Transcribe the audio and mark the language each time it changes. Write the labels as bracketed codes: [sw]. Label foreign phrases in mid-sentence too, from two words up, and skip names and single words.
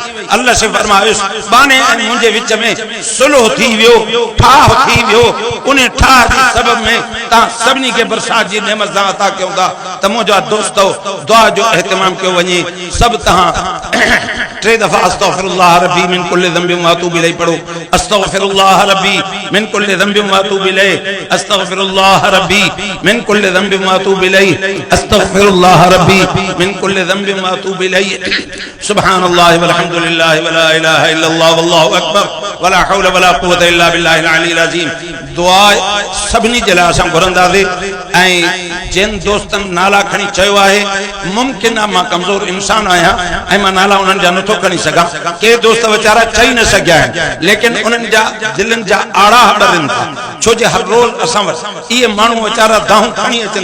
[sd] अल्लाह से फरमायुसि बाने ऐं मुंहिंजे विच में सुलह थी वियो ठाह थी वियो। उन ठाह जे सबब में तव्हां सभिनी खे बरसात जी नेमत सां अता कयूं था त मुंहिंजा दोस्तो दुआ जो एहतमाम कयो वञे। सभु तव्हां 3 दफ़ा [ar] أستغفر الله ربي من كل ذنب وأتوب إليه पढ़ो أستغفر الله ربي من كل ذنب وأتوب إليه أستغفر الله ربي من كل ذنب وأتوب إليه أستغفر الله ربي من كل ذنب وأتوب إليه سبحان الله والحمد لله ولا إله إلا الله والله أكبر ولا حول ولا قوة إلا بالله العلي العظيم. [sd] दुआ सभिनी जे लाइ असां घुरंदासीं ऐं जिन दोस्तनि नाला खणी चयो आहे मुमकिन आहे मां कमज़ोर इंसान आहियां ऐं मां नाला उन्हनि जा नथो खणी सघां, के दोस्त वीचारा चई न सघिया आहिनि, लेकिन उन्हनि जा दिलनि जा आड़ा हड़नि था, छो जे हर रोज़ असां वटि इहे माण्हू वीचारा दाहूं खणी अचनि